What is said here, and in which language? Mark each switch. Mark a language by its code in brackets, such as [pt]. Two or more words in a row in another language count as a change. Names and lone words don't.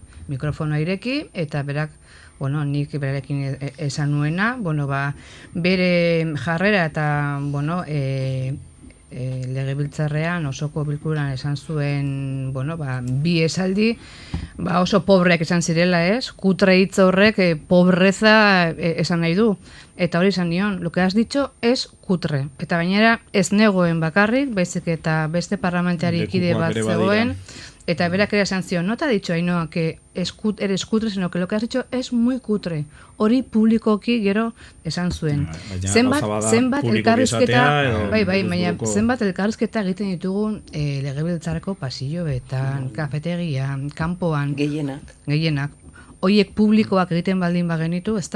[eu] Mikrofonoa ireki, eta berak, nik berarekin esan nuena, bere jarrera eta, legebiltzarrean osoko bilkuran esan zuen, bi esaldi, oso pobreak esan zirela, kutre hitz horrek pobreza esan nahi du. Eta hori esan nion, [es] lo que has dicho es kutre. [eu] Eta gainera ez negoen bakarrik, baizik eta beste parlamentari kide bat zegoen, eta berak ere esan zion, [es] no te ha dicho Ainhoa que eres kutre, sino que lo que has dicho es muy kutre. [eu] Hori publikoki gero esan zuen. Zenbat elkarrizketa, zenbat elkarrizketa egiten ditugun legebiltzarreko pasilloetan, kafetegian, kanpoan. Gehienak. Hoiek publikoak egiten baldin bagenitu, ezta?